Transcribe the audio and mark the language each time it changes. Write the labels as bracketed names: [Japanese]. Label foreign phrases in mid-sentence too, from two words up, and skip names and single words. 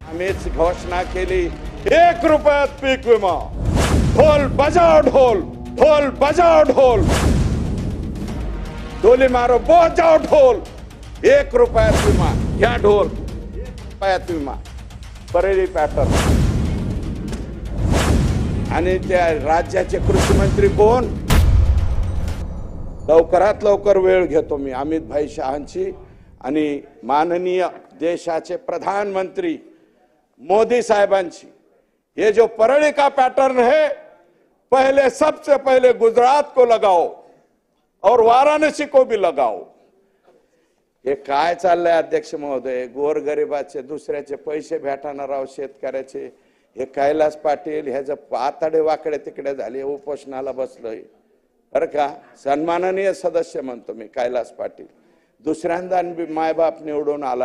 [Marathi] आम्हीच घोषणा केली 1 रुपयात पीक विमा। [Hindi] ढोल बजाओ ढोल, ढोल बजाओ ढोल, ढोली मारो बजाओ ढोल। [Marathi] 1 रुपयात विमा घ्या ढोल, 1 रुपयात विमा। परळी पॅटर्न। आणि त्या राज्याचे कृषी मंत्री कोण? लवकरात लवकर वेळ घेतो मी अमित भाई शहांची आणि माननीय देशाचे प्रधानमंत्री मोदी साहेबांची। [Hindi] ये जो परळी का पैटर्न है, पहले सबसे पहले गुजरात को लगाओ और वाराणसी को भी लगाओ। [Marathi] हे काय चाललंय अध्यक्ष महोदय? गोरगरिबाचे दुसऱ्याचे पैसे भेटणार राव शेतकऱ्याचे। हे कैलास पाटील ह्याचं आताडे वाकडे तिकडे झाले, उपोषणाला बसलोय बरं का। सन्माननीय सदस्य म्हणतो मी कैलास पाटील, दुसऱ्यांदा मायबाप निवडून आलाय।